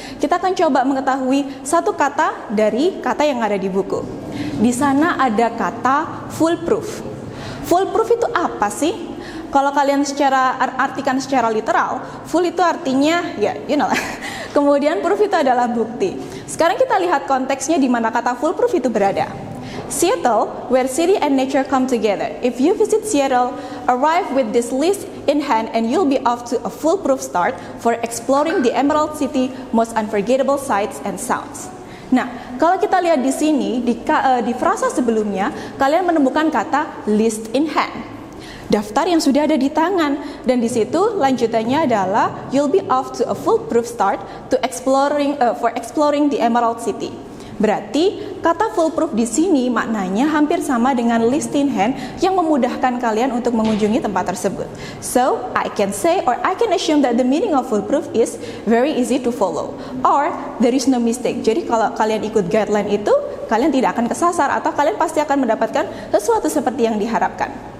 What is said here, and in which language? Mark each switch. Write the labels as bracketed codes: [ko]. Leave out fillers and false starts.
[id] Kita akan coba mengetahui satu kata dari kata yang ada di buku. Di sana ada kata foolproof. Foolproof itu apa sih? Kalau kalian artikan secara literal, full itu artinya ya, [en] you know lah. [id] Kemudian proof itu adalah bukti. Sekarang kita lihat konteksnya di mana kata foolproof itu berada. [en] Seattle, where city and nature come together. If you visit Seattle, arrive with this list in hand and you'll be off to a foolproof start for exploring the Emerald City most unforgettable sights and sounds. [id] Nah, kalau kita lihat di sini, di frasa sebelumnya, kalian menemukan kata [en] list in hand. [id] Daftar yang sudah ada di tangan, dan di situ lanjutannya adalah [en] you'll be off to a foolproof start to exploring the Emerald City. [id] Berarti kata foolproof di sini maknanya hampir sama dengan [en] list in hand [id] yang memudahkan kalian untuk mengunjungi tempat tersebut. [en] So, I can say or I can assume that the meaning of foolproof is very easy to follow or there is no mistake. [id] Jadi kalau kalian ikut guideline itu, kalian tidak akan kesasar atau kalian pasti akan mendapatkan sesuatu seperti yang diharapkan.